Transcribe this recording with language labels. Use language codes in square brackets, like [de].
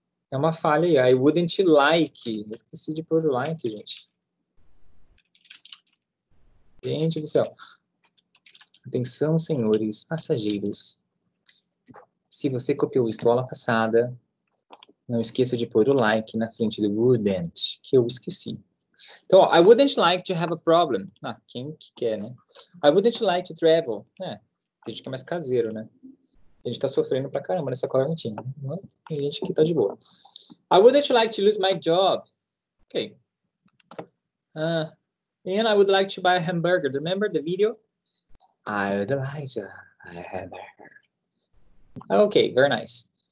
[pt] É uma falha aí. [en] I wouldn't like. [pt] Eu esqueci de pôr o like, gente. Gente do céu. Atenção, senhores passageiros. Se você copiou isso da aula passada, não esqueça de pôr o like na frente do wouldn't, que eu esqueci. Então, ó, [en] I wouldn't like to have a problem. [pt] Ah, quem que quer, né? [en] I wouldn't like to travel. [pt] É, a gente que é mais caseiro, né? A gente tá sofrendo pra caramba nessa quarentena. Tem gente que tá de boa. [en] I wouldn't like to lose my job. Ok. And I would like to buy a hamburger. Remember the video? I would like to buy a hamburger. Okay, very nice.